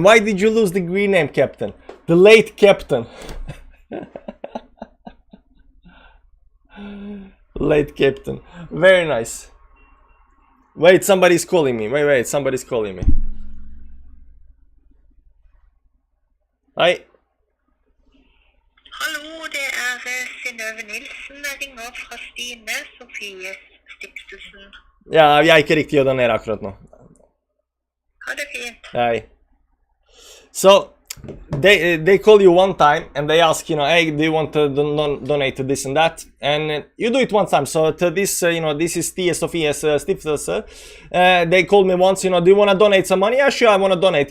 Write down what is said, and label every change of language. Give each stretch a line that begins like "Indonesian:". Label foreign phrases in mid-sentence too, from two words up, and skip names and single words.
English: Why did you lose the green name, captain? The late captain. Late captain. Very nice. Wait, somebody's calling me. Wait, somebody's calling me. Hi.
Norwegian: Hallo, det Synnøve Nilsen. Jeg ringer fra Stine Sofie Stiftelsen. Ja, jeg er ikke riktig å donere akkurat nå. Ha det fint.
English: Hi. So they call you one time and they ask, you know, hey, do you want to donate to this and that, and you do it one time. So to this, you know, this is Tia Sofia's stiftelse. They called me once, you know, do you want to donate some money? Yeah, sure, I want to donate.